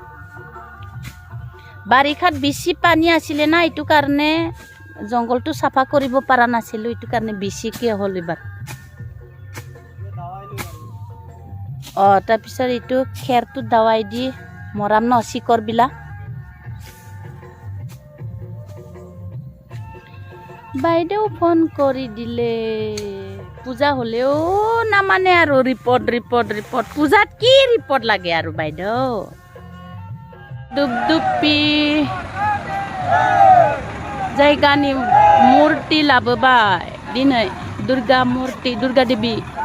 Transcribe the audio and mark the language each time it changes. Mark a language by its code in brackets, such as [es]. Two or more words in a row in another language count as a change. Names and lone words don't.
[as] বাৰিষাত বেছি পানী আছিলে না এইটো কাৰণে জঙ্গলটো সাফা কৰিব পৰা নাছিলো এইটো কাৰণে বেছি কি হ'ল এবাৰ তাৰপিছত এইটো খেৰটো দাৱাই দি মৰাম ন শিকৰ বিলা বাইদেউ ফোন কৰি দিলে পূজা হলেও নামানে আৰু ৰিপৰ্ট ৰিপৰ্ট ৰিপৰ্ট পূজাত কি ৰিপৰ্ট লাগে আৰু বাইদেউ [brx] দুপদুপি जायगानि मूर्ति लाबोबाय दिनै दुर्गा मूर्ति दुर्गा देवी